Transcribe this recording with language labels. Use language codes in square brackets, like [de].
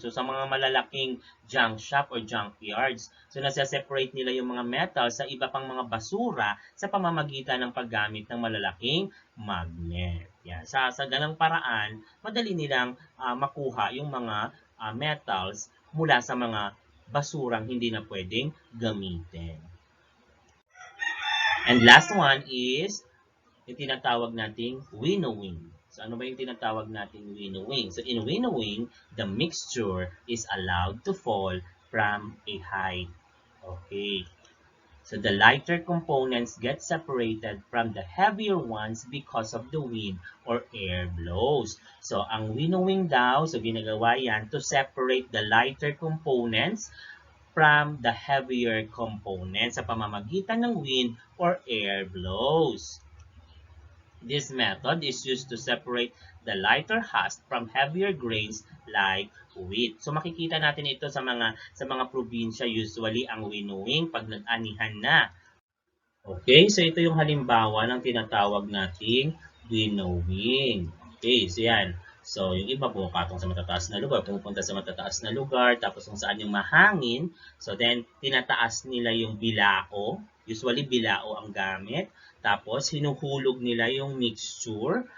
[tl] So, sa mga malalaking junk shop or junkyards, so nasa-separate nila yung mga metal sa iba pang mga basura sa pamamagitan ng paggamit ng malalaking magnet. Yan. Sa ganang paraan, madali nilang makuha yung mga metals mula sa mga basurang hindi na pwedeng gamitin. [en] And last one is [tl] yung tinatawag nating [en] winnowing. So, [tl] ano ba yung tinatawag nating [en] winnowing? So, in winnowing, the mixture is allowed to fall from a height. Okay. So, the lighter components get separated from the heavier ones because of the wind or air blows. So, [tl] ang winnowing daw, so ginagawa yan [en] to separate the lighter components from the heavier components [tl] sa pamamagitan ng [en] wind or air blows. This method is used to separate the lighter husk from heavier grains like wheat. [tl] So makikita natin ito sa mga probinsya, usually ang winnowing pag nag-anihan na. Okay, so ito yung halimbawa ng tinatawag nating winnowing. Okay, so yan. So, yung iba pumapatong sa matataas na lugar, pumupunta sa matataas na lugar, tapos kung saan yung mahangin, so then tinataas nila yung bilao, usually bilao ang gamit, tapos hinuhulog nila yung mixture.